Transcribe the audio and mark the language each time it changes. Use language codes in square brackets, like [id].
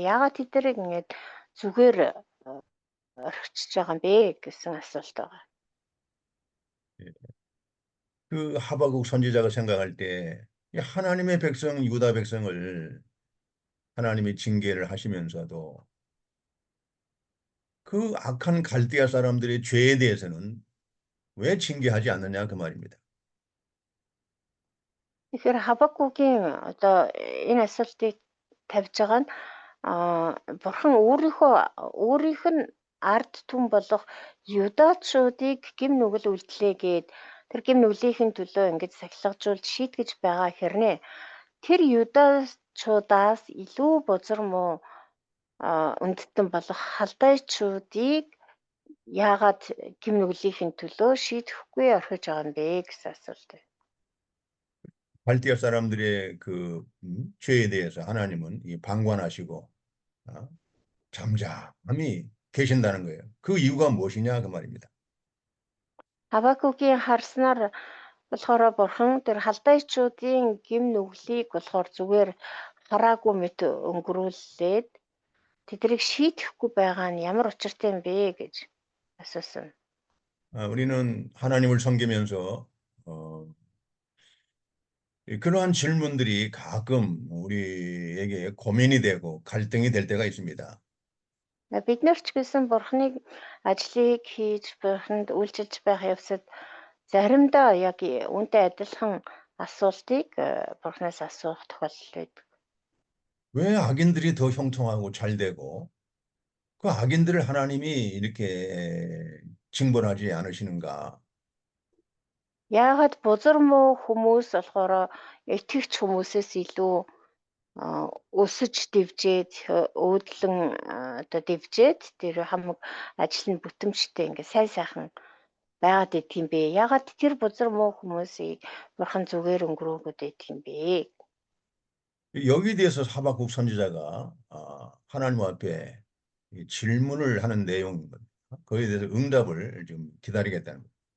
[mn] Яагаад тэднийг ингэж зүгээр орхичж байгаа юм бэ гэсэн асуулт байгаа. [ko] 그 하박국 선지자가 생각할 때 하나님의 백성 유다 백성을 하나님이 징계를 하시면서도 그 악한 갈대아 사람들의 죄에 대해서는 왜 징계하지 않느냐 그 말입니다. [mn] Тэгэхээр Хабакугийн одоо энэ асуултыг тавьж байгаа нь Бурхан өөрийнх нь ард түмэн болох юдачуудыг гим нүгэл үйлдэлээгээд тэр гим нүглийн төлөө ингэж сахилгажуулж шийтгэж байгаа хэрнээ тэр юдачуудаас илүү бузар муу үндэстэн болох халдайчуудыг яагаад гим нүглийн төлөө шийдэхгүй орхиж байгаа юм бэ гэсэн асуулт. [ko] 갈대아 사람들의 그 죄에 대해서 하나님은 방관하시고 잠잠히 계신다는 거예요. 그 이유가 무엇이냐 그 말입니다. [mn] Хабакугийн харснаар болохоор Бурхан тэр халдайчуудын гим нүглийг болохоор зүгээр хараагүй мэт өнгөрүүлээд тэдрийг шийдэхгүй байгаа нь ямар учиртай юм бэ гэж асуусан. [ko] 우리는 하나님을 섬기면서 그러한 질문들이 가끔 우리에게 고민이 되고 갈등이 될 때가 있습니다. [mn] Бид нар ч гэсэн Бурханыг ажлыг хийж Бурханд үйлчилж байх явцад заримдаа яг үүнтэй адилхан асуултыг Бурханаас асуух тохиолдол байдаг. [ko] 왜 악인들이 더 형통하고 잘 되고 그 악인들을 하나님이 이렇게 징벌하지 않으시는가? [mn] Яагаад бузар муу хүмүүс болохоор итгэгч хүмүүсээс илүү өсөж дэвжээд өөдлөн одоо дэвжээд тэр хамаг ажил нь бүтэмжтэй ингээ сайн сайхан байгаад идэх юм бэ? Яагаад тэр бузар муу хүмүүсийг Бурхан зүгээр өнгөрөөгөөд идэх юм бэ? [ko] 여기에 대해서 하박국 선지자가 하나님 앞에 질문을 하는 내용인 겁니다. 거기에 대해서 응답을 좀 기다리겠다는 거예요.